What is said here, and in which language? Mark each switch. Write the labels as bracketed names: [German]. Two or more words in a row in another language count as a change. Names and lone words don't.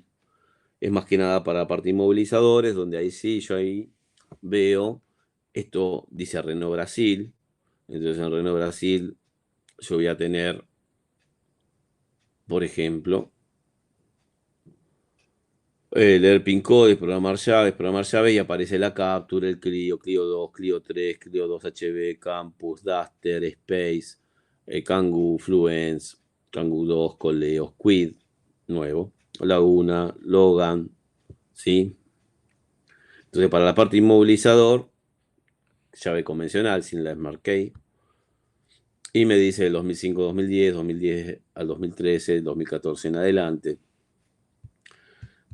[Spanish] Es más que nada para la parte inmovilizadores, donde ahí sí, yo ahí veo, esto dice Renault Brasil, entonces en Renault Brasil yo voy a tener, por ejemplo, leer [English] PIN codes, [Spanish] programar llaves y aparece la Capture, el Clio, Clio 2, Clio 3, Clio 2 HB, Campus, Duster, Space, Kangoo, Fluence, Kangoo 2, Coleos, Quid, nuevo, Laguna, Logan, ¿sí? Entonces para la parte inmovilizador, llave convencional sin la [English] Smart Key. [Spanish] Y me dice el 2005, 2010, 2010 al 2013, 2014 en adelante.